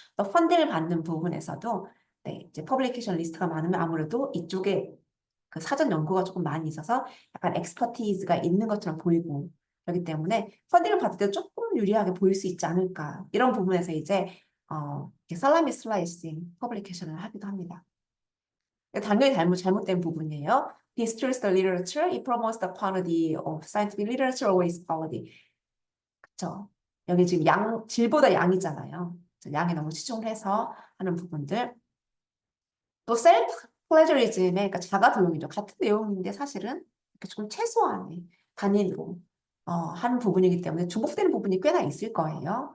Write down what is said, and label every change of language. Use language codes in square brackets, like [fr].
[ko] 또 펀드를 받는 부분에서도 네, 이제 퍼블리케이션 리스트가 많으면 아무래도 이쪽에 그 사전 연구가 조금 많이 있어서 약간 엑스퍼티즈가 있는 것처럼 보이고 그렇기 때문에 펀딩을 받을 때 조금 유리하게 보일 수 있지 않을까 이런 부분에서 이제 살라미 슬라이싱 퍼블리케이션을 하기도 합니다. 당연히 잘못된 부분이에요. [en] Distorts the literature, it promotes the quantity of scientific literature over its quality. [ko] 그쵸? 여기 지금 질보다 양이잖아요. 양에 너무 치중을 해서 하는 부분들. 또 셀프 플레저리즘의 그러니까 자가 도용이죠. 같은 내용인데 사실은 이렇게 조금 최소한의 단위로 하는 부분이기 때문에 중복되는 부분이 꽤나 있을 거예요.